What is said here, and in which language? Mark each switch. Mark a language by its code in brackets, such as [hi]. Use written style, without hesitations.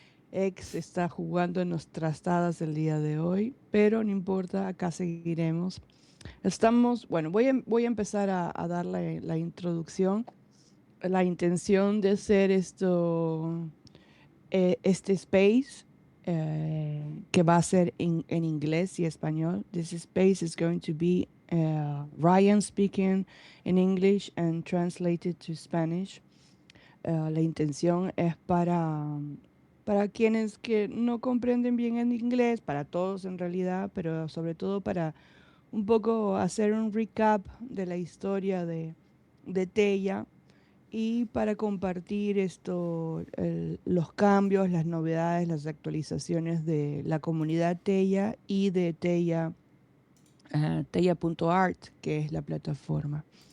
[es] Ex está jugando en nuestras tadas el día de hoy, pero no importa, acá seguiremos. Estamos, bueno, voy a empezar a dar la introducción. La intención de hacer esto, este space, que va a ser en inglés y español. [en] This space is going to be Ryan speaking in English and translated to Spanish. [es] La intención es para quienes que no comprenden bien el inglés, para todos en realidad, pero sobre todo para un poco hacer un recap de la historia de Teia y para compartir los cambios, las novedades, las actualizaciones de la comunidad Teia y de teia.art, que es la plataforma.